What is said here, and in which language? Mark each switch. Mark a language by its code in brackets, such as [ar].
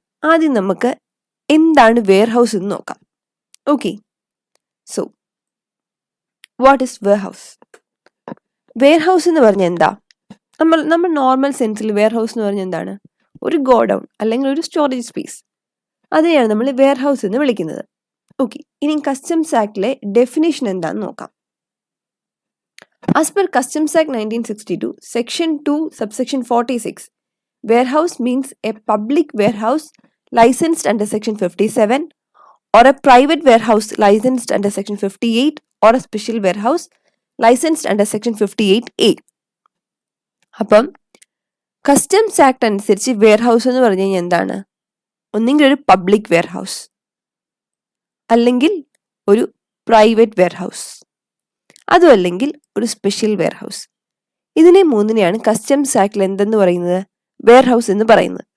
[ml] ആദ്യം നമുക്ക് എന്താണ് വെയർ ഹൗസ് എന്ന് നോക്കാം. Okay, [en] So what is warehouse? [ml] Wear house എന്ന് പറഞ്ഞാൽ എന്താ? നമ്മൾ നോർമൽ സെൻസിൽ വെയർ ഹൗസ് എന്ന് പറഞ്ഞാൽ എന്താണ്? ഒരു ഗോഡൗൺ അല്ലെങ്കിൽ ഒരു സ്റ്റോറേജ് സ്പേസ്, അതിനെയാണ് നമ്മൾ വെയർ ഹൗസ് എന്ന് വിളിക്കുന്നത്. ഓക്കെ, ഇനി കസ്റ്റംസ് ആക്ടിലെ ഡെഫിനേഷൻ എന്താണെന്ന് നോക്കാം. [en] As per Customs Act 1962, Section 2, Subsection 46, warehouse means a public warehouse licensed under Section 57 or a private warehouse licensed under Section 58 or a special warehouse licensed under Section 58A. [ml] അപ്പം customs act അനുസരിച്ച് wear house എന്ന് പറഞ്ഞു കഴിഞ്ഞാൽ എന്താണ്? ഒന്നെങ്കിൽ ഒരു public wear house, അല്ലെങ്കിൽ ഒരു പ്രൈവറ്റ് വെയർ ഹൗസ്, അതും അല്ലെങ്കിൽ ഒരു സ്പെഷ്യൽ വെയർ ഹൗസ്. ഇതിനെ മൂന്നിനെയാണ് കസ്റ്റംസ് ആക്ടിൽ എന്തെന്ന് പറയുന്നത്? വെയർ ഹൗസ് എന്ന് പറയുന്നത്.